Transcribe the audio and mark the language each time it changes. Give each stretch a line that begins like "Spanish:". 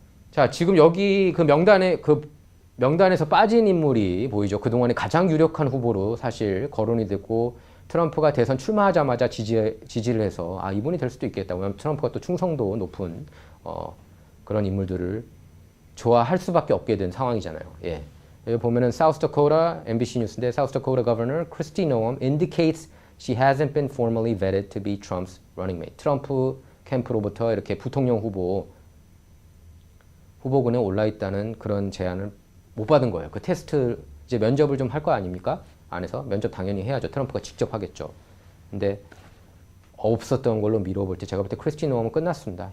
Korean: 자, 지금 여기 그 명단에서 빠진 인물이 보이죠. 그동안에 가장 유력한 후보로 사실 거론이 됐고 트럼프가 대선 출마하자마자 지지를 해서 이분이 될 수도 있겠다. 왜냐하면 트럼프가 또 충성도 높은 그런 인물들을 좋아할 수밖에 없게 된 상황이잖아요. 예. 여기 보면은
English: South Dakota MBC
Korean: 뉴스인데
English: South Dakota Governor Kristi Noem indicates she hasn't been formally vetted to be Trump's running mate.
Korean: 트럼프 캠프로부터 이렇게 부통령 후보군에 올라 있다는 그런 제안을 못 받은 거예요. 그 테스트 이제 면접을 좀 할 거 아닙니까? 안에서 면접 당연히 해야죠. 트럼프가 직접 하겠죠. 근데 없었던 걸로 미뤄볼 때 제가 볼 때 크리스티 노엄은 끝났습니다.